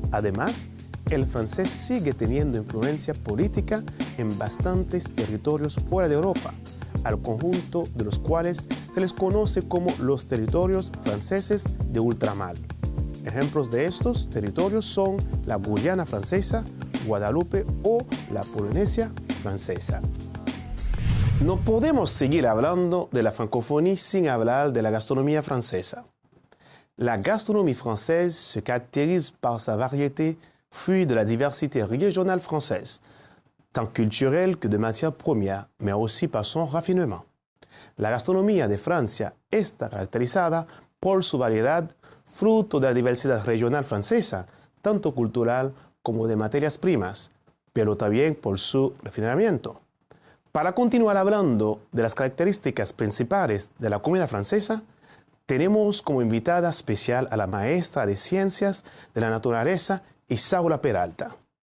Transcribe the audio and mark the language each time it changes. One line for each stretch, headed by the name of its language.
Spanish: Además, el francés sigue teniendo influencia política en bastantes territorios fuera de Europa, al conjunto de los cuales se les conoce como los territorios franceses de ultramar. Ejemplos de estos territorios son la Guyana francesa, Guadalupe o la Polinesia francesa. No podemos seguir hablando de la francofonía sin hablar de la gastronomía francesa.
French: La gastronomie française se caractérise par sa variété, fruit de la diversité régionale française, tant culturelle que de matières premières, mais aussi par son raffinement.
Spanish: La gastronomía de Francia está caracterizada por su variedad, fruto de la diversidad regional francesa, tanto cultural como de materias primas, pero también por su refinamiento. Para continuar hablando de las características principales de la comida francesa, tenemos como invitada especial a la maestra de Ciencias de la Naturaleza, Isaura Peralta.